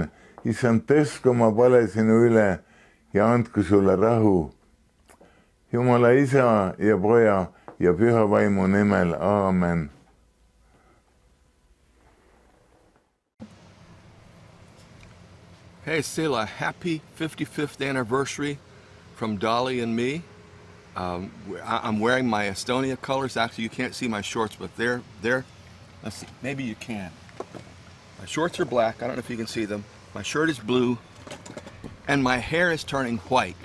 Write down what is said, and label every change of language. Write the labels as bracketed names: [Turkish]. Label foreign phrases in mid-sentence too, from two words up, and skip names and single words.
[Estonian] Issand, tõstku oma pale sinu üle ja andku sulle rahu. Jumala Isa ja Poja ja Püha Vaimu nimel. Aamen. [English] Hey, Seela, happy 55th anniversary from Dolly and me. I'm wearing my Estonia colors. Actually, you can't see my shorts, but they're, let's see, maybe you can. My shorts are black. I don't know if you can see them. My shirt is blue, and my hair is turning white.